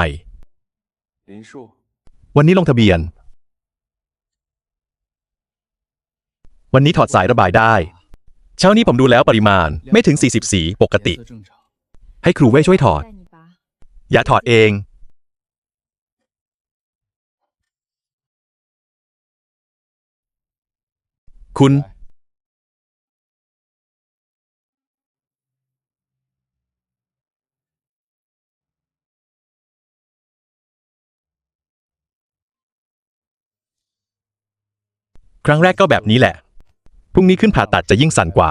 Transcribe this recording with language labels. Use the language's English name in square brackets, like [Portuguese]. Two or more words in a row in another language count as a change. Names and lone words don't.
[Chinese] 林树， [Thai] วันนี้ลงทะเบียน วันนี้ถอดสายระบายได้ เช้านี้ผมดูแล้วปริมาณไม่ถึง 40 สีปกติ [Chinese] 颜色正常。 [Thai] ให้ครูเว่ยช่วยถอด [Chinese] 带你拔。 [Thai] อย่าถอดเอง คุณ ครั้งแรกก็แบบนี้แหละ พรุ่งนี้ขึ้นผ่าตัดจะยิ่งสั่นกว่า